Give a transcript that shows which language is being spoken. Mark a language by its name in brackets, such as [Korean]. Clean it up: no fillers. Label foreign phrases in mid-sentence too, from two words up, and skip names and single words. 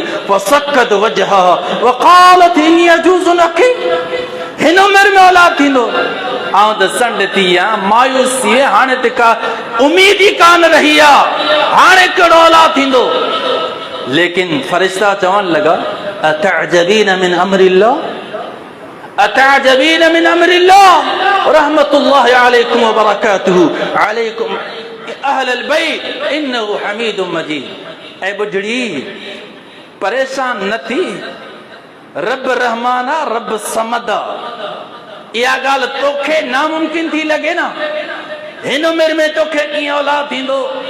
[Arabic] فصكت وجهها وقالت إني عجوز عقيم. [Sindhi] हिन उमिरि में औलाद थींदो, आउं त संड थी आहियां, मायूस थी विया, हाणे त का उमीद ई कान रही आहे, हाणे कहिड़ो औलाद थींदो। लेकिन फरिश्ता चवण लॻा [Arabic] أتعجبين من أمر الله، أتعجبين من أمر الله رحمة الله عليكم وبركاته عليكم أهل البيت إنه حميد مجيد. [Sindhi] ऐ बुढ़ड़ी परेशान न थी, रब रहमान आहे, रब समद आहे। इहा ॻाल्हि तोखे नामुमकिन थी लॻे न, हिन उमिरि में तोखे कीअं औलाद थींदो।